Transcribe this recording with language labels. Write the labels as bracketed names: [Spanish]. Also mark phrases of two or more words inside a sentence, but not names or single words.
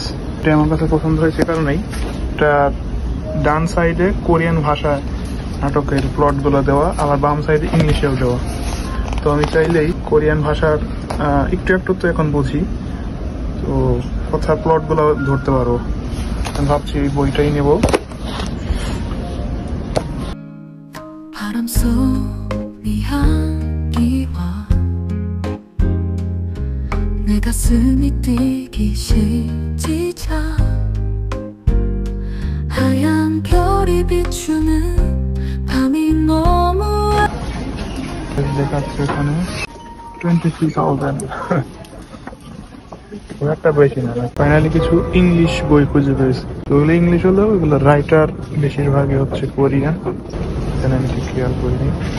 [Bangla] এটা আমার কাছে পছন্দ হয়েছে কারণেই এটা ডান সাইডে কোরিয়ান ভাষায় নাটকের প্লট গুলো দেওয়া, আবার বাম সাইডে ইংলিশেও দেওয়া। তো আমি চাইলেই কোরিয়ান ভাষার একটু একটু তো এখন বুঝি, তো কথার প্লট গুলো ধরতে পারবো। আমি ভাবছি এই বইটাই নেব। [Korean] 가슴이 뛰기 시작 하얀 별이 비추는 밤이 너무 [Bangla] দেখাচ্ছে এখানে 23,000। একটা বেশি না। ফাইনালি কিছু ইংলিশ বই খুঁজে পেয়েছি। তো ওগুলো ইংলিশ হলেও ওগুলো রাইটার বেশিরভাগই হচ্ছে কোরিয়ান, এখানে আমি ঠিক খেয়াল করিনি।